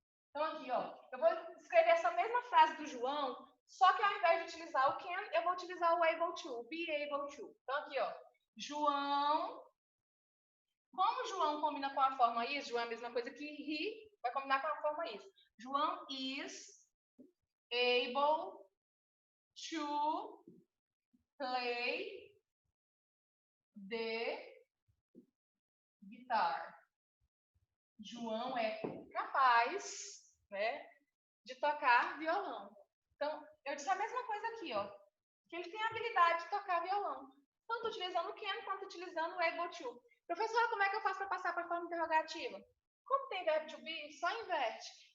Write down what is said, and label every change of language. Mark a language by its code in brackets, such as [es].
[pt] Então, aqui, ó, eu vou escrever essa mesma frase do João, só que ao invés de utilizar o can, eu vou utilizar o able to, be able to. Então, aqui, ó, João. Como João combina com a forma is, João é a mesma coisa que he, vai combinar com a forma is. [en] João is able to play the guitar. [pt] João é capaz, né, de tocar violão. Então, eu disse a mesma coisa aqui, ó, que ele tem a habilidade de tocar violão, tanto utilizando o can quanto utilizando o able to. Professora, como é que eu faço para passar para a forma interrogativa? Como tem verbo to be, só inverte.